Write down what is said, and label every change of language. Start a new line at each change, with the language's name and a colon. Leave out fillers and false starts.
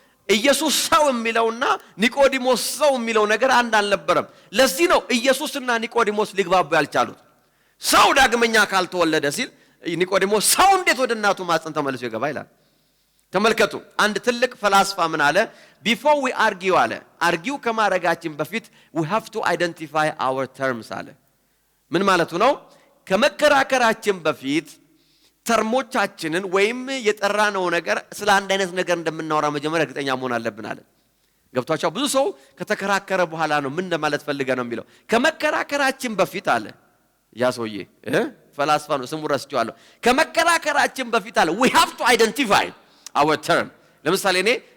Amharic: ኢየሱስ ሰው የሚለውና ኒቆዲሞስ ሰው የሚለው ነገር አንድ አልነበረም። ለዚህ ነው ኢየሱስና ኒቆዲሞስ ሊግባቡ ያልቻሉት። ሰው ዳግመኛ ካልተወለደ ሲል ኒቆዲሞስ ሰው እንዴት ወደ እናቱ ማህፀን ተመልሶ ይገባል ይላል። ተመልከቱ አንድ ትልቅ ፈላስፋ ምን አለ?
English: before we argue አለ argue
Amharic: ከማረጋችን በፊት
English: we have to identify our terms
Amharic: አለ። ምን ማለቱ ነው? ከመከራከራችን በፊት ተርሞቻችንን ወይም የጠራነው ነገር ስለ አንድ አይነት ነገር እንደምናወራ መጀመሪያ እርግጠኛ መሆን አለብን አለ። ገብቷቸው ብዙ ሰው ከተከራከረ በኋላ ነው ምን ለማለት ፈልገ ነው የሚለው። ከመከራከራችን በፊት አለ ያ ሰውዬ ፈላስፋ ነው ስሙ ረስቼዋለሁ። ከመከራከራችን በፊት አለ
English: we have to identify our term።
Amharic: ለምሳሌ እኔ